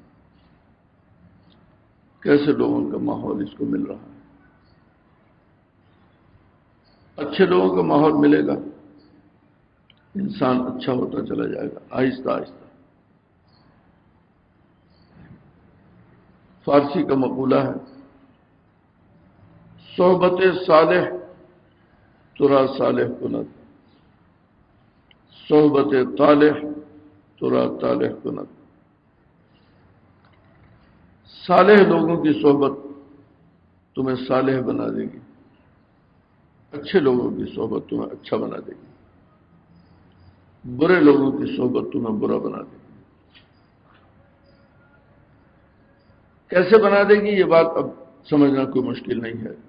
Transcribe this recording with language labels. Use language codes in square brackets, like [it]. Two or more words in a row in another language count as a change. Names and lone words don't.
[ur] کیسے لوگوں کا ماحول اس کو مل رہا ہے. اچھے لوگوں کا ماحول ملے گا انسان اچھا ہوتا چلا جائے گا آہستہ آہستہ. فارسی کا مقولہ ہے، [fa] صحبت صالح ترا صالح کند، صحبت طالح ترا طالح کند. [ur] صالح لوگوں کی صحبت تمہیں صالح بنا دے گی، اچھے لوگوں کی صحبت تمہیں اچھا بنا دے گی، برے لوگوں کی صحبت تمہیں برا بنا دے گی. کیسے بنا دے گی یہ بات اب سمجھنا کوئی مشکل نہیں ہے.